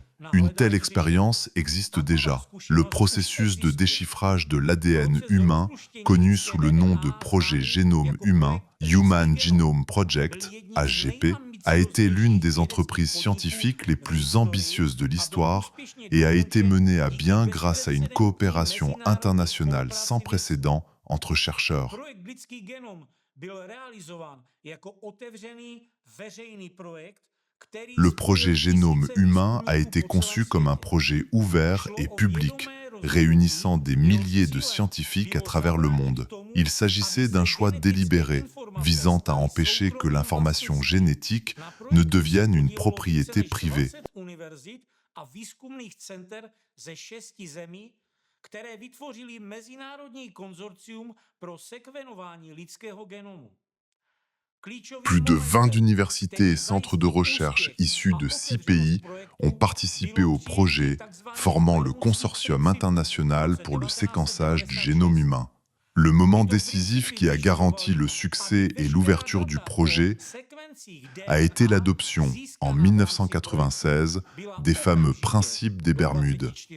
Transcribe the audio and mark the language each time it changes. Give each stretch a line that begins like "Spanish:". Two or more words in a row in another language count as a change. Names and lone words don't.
French: Une telle expérience existe déjà, le processus de déchiffrage de l'ADN humain, connu sous le nom de projet Génome Humain, Human Genome Project, HGP, a été l'une des entreprises scientifiques les plus ambitieuses de l'histoire et a été menée à bien grâce à une coopération internationale sans précédent entre chercheurs.
Czech: Projekt Lidský genom byl realizován jako otevřený veřejný projekt, který
French: Le projet Génome Humain a été conçu comme un projet ouvert et public, réunissant des milliers de scientifiques à travers le monde. Il s'agissait d'un choix délibéré, visant à empêcher que l'information génétique ne devienne une propriété privée.
Czech: které vytvořili Mezinárodní konzorcium pro sekvenování lidského genomu.
French: Plus de 20 universités et centres de recherche issus de 6 pays ont participé au projet, formant le Consortium international pour le séquençage du génome humain. Le moment décisif qui a garanti le succès et l'ouverture du projet a été l'adoption, en 1996, des fameux principes des Bermudes.